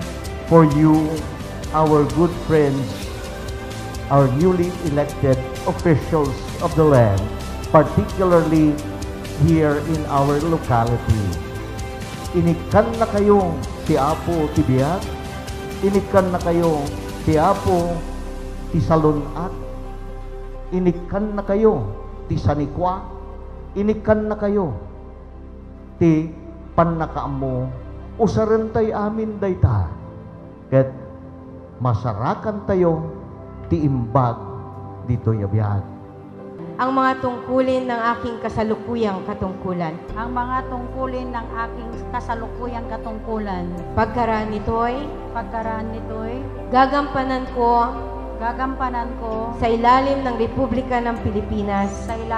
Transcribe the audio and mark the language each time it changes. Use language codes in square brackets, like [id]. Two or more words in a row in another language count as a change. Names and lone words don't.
[en] for you, our good friends, our newly elected officials of the land, particularly here in our locality. [ilo] Inikan na kayo ti Apo ti Biag, inikan na kayo ti Apo ti Salunat, inikan na kayo ti Sanikwa, inikan na kayo ti Panakaamo. Usarentay amin dayta, ket masarakan tayo ti imbag dito yabiyag. [tl] Ang mga tungkulin ng aking kasalukuyang katungkulan. Pagkaraan nito'y gagampanan ko sa ilalim ng Republika ng Pilipinas